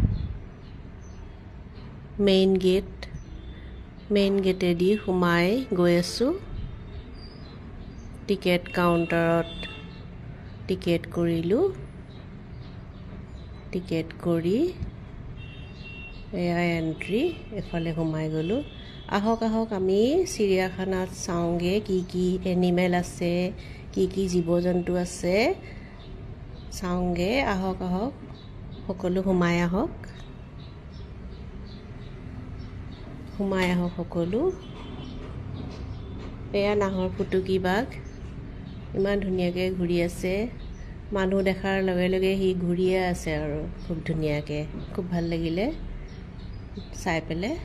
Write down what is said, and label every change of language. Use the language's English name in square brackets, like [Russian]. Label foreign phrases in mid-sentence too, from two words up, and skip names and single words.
[English] Main gate [Assamese] দি হুমাই গৈ আছু. [English] Ticket counter [Assamese] ticket korilu. Ticket kori entry এফালে হুমাই গলু. আহক আমি চিৰিয়াখানাত চাওঁগে কি এনিমেল আছে কি জীৱ-জন্তু আছে চাওঁগে ahok সকলো হুমাই আহক সকলো এয়া নাহৰ ফুটুকি বাঘ ইমান ধুনীয়াকে ঘূৰি আছে মানুহ দেখাৰ লগে লগে হি ঘূৰিয়ে আছে আৰু খুব ধুনীয়াকে খুব ভাল লাগিলে চাই পেলে